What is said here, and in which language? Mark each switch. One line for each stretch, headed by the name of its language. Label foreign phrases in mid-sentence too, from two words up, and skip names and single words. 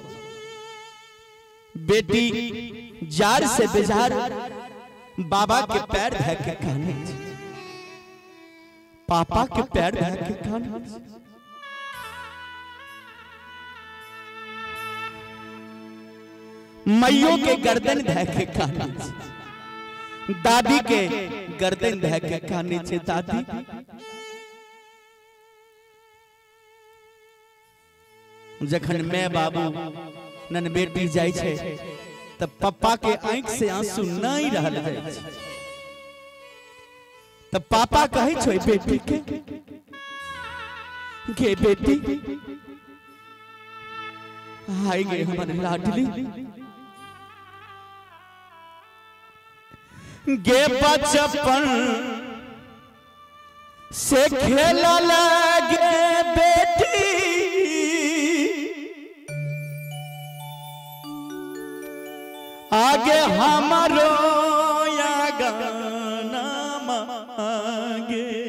Maithili: बेटी जार से बेजार बाबा के पैर धर के काने, पापा के पैर धर के काने, मैयों के गर्दन धर के काने, दादी के गर्दन धर के काने छे। दादी जखन मैं बाबू नन बेटी जाय छे तब पापा के आंख से आंसू नहीं रहल है। तब पापा कहे छे बेटी के बेटी हाय गे हमर लाडली गे बचपन से खेला लगे बेटी आगे हमारो या गाना मांगे।